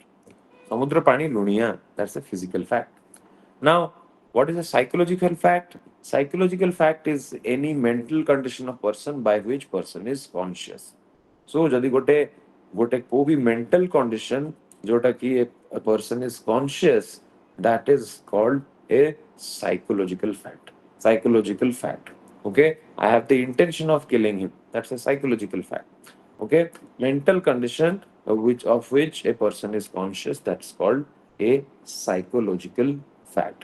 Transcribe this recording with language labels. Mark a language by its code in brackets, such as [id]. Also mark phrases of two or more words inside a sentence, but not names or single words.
[or] ସମୁଦ୍ର ପାଣି ଲୁଣିଆ, [en] that's a physical fact. Now, what is a psychological fact? Psychological fact is any mental condition of person by which person is conscious. So [or] ଯଦି ଗୋଟେ କୋଉ ବି [en] mental condition ଯୋଉଟା କି a person is conscious, that is called a psychological fact. Okay, I have the intention of killing him, that's a psychological fact. Okay, mental condition of which a person is conscious, that's called a psychological fact.